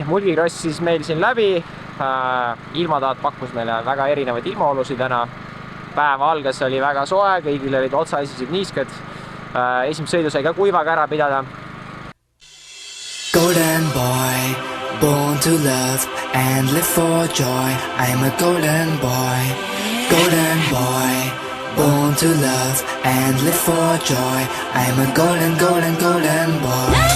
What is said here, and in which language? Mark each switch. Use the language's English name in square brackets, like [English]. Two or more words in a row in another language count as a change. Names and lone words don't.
[Estonian] Mulgikross siis meil siin läbi. Ilmataat pakkus meile väga erinevaid ilmaolusid täna. Päev algas, oli väga soe, kõigil olid otsaesised niisked. Esimest sõidu sai ka kuivaga ära pidada. [English] Golden boy, born to love and live for joy. I'm a golden boy, born to love and live for joy. I'm a golden boy.